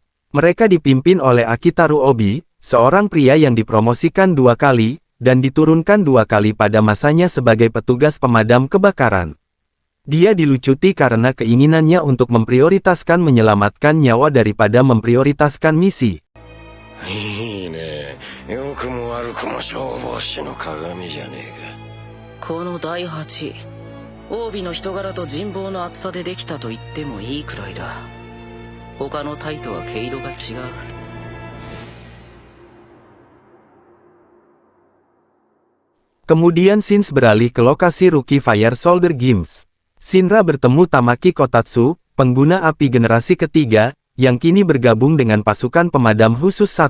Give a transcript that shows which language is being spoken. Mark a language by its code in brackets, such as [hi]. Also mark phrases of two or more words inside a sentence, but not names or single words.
[id] Mereka dipimpin oleh Akitaru Obi, seorang pria yang dipromosikan 2 kali, dan diturunkan 2 kali pada masanya sebagai petugas pemadam kebakaran. Dia dilucuti karena keinginannya untuk memprioritaskan menyelamatkan nyawa daripada memprioritaskan misi. [ja] 良くも悪くも消防士の鏡じゃねえか。この第8、帯の人柄と人望の厚さでできたと言ってもいいくらいだ。他の隊とは毛色が違う。 [id] Kemudian scenes beralih ke lokasi Rookie Fire Soldier Games. Shinra bertemu Tamaki Kotatsu, pengguna api generasi ketiga, yang kini bergabung dengan pasukan pemadam khusus 1.